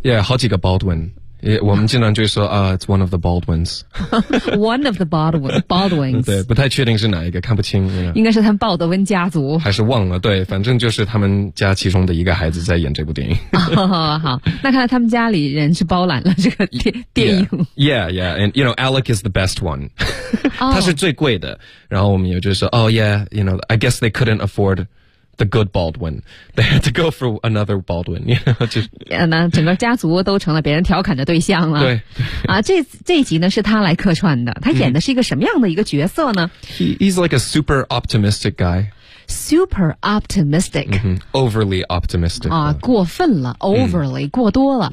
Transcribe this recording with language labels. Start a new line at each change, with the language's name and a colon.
English: yeah，
Chinese: 好几个 Baldwin。我们经常就说啊、
English: it's one of the Baldwins， one of the Baldwins，
Chinese: 对，不太确定是哪一个，看不清，
English: you know?
Chinese: 应该是他们鲍德温家族，还是忘了，对，反正就是他们家其中的一个孩子在演这部电影。、好，那看来他们家里人是包揽了这个电影。
English: yeah and you know Alec is the best one，
Chinese: 他是最贵的，然后我们也就说
English: oh yeah you know I guess they couldn't afford the good Baldwin， they had to go for another Baldwin， you know，
Chinese: 就整个家族都成了别人调侃的对象了。对，啊，这一集呢是他来客串的，他演的是一个什么样的一个角色呢？
English: He's like a super optimistic guy， super optimistic、 mm-hmm. overly optimistic
Chinese: 啊，过分了， overly、mm. 过多了，